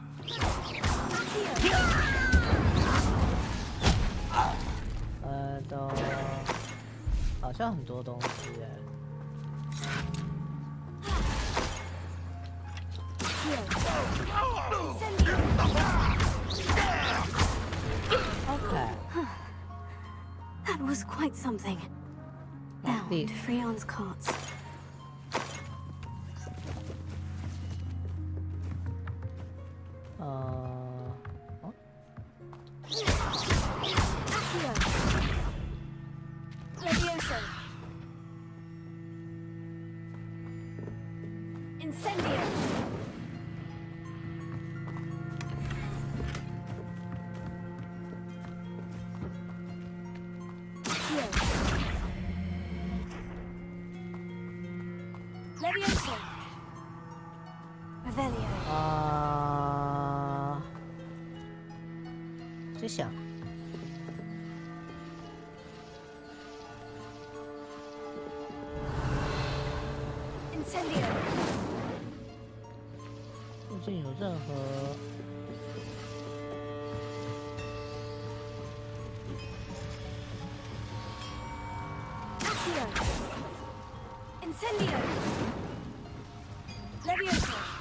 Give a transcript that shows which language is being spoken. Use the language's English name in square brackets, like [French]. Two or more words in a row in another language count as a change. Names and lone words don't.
[Chinese] 好像很多东西哎。Okay. [English] That was quite something. Now, to Freon's carts. Levioso. Incendio. Levioso. Revelio. [Chinese] 就想。 [English] Incendio. [Chinese] 附近有任何 [English] Accio. Incendio. Levioso.